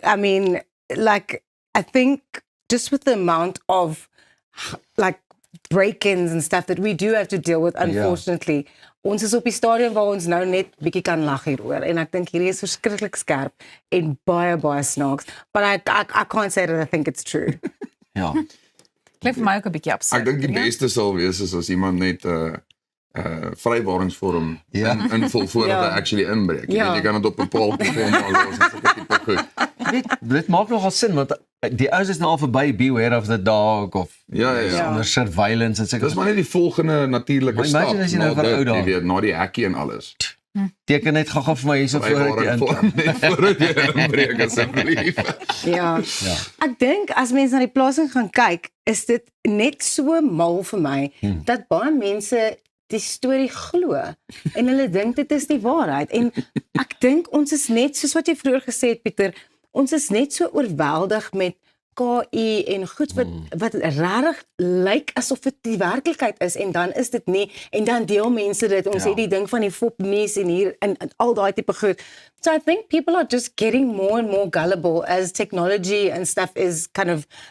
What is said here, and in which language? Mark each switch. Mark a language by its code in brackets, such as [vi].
[en] I mean, like, I think just with the amount of like break-ins and stuff that we do have to deal with, unfortunately. [af] Ons is op die stadium waar ons nou net bietjie kan lag hieroor en ek dink hierdie is verskriklik skerp en baie snaaks. [en] But I can't say that I think it's true. [af] Ja. Klink vir my ook 'n bietjie absurd. Ek dink die beste sal wees is as iemand net vrywaringsvorm invul voordat hy actually inbreek. Jy kan dit op 'n paaltjie vorm los en sulke tipe goed. Dit maak nogal sin want die ouens is nou al verby [en] beware of the dog [af] of onder surveillance en Dis maar net die volgende natuurlike stap. Imagine as jy nou vir ou dae, jy weet, na die hekkie en alles. Teken net gou vir my hierso voordat jy inkom. Net voordat jy inbreek asseblief. Ja. Ek dink as mense na die plasing gaan kyk, is dit net so mal vir my dat baie mense die storie glo en hulle dink dit is die waarheid en ek dink ons is net soos wat jy vroeër gesê het Pieter, ons is net so oorweldig met KI en goed wat regtig lyk asof dit die werklikheid is en dan is dit nie en dan deel mense dit ons het die ding van die fop nuus en hier en al daai tipe goed. [en] So I think people are just getting more and more gullible as technology and stuff is kind of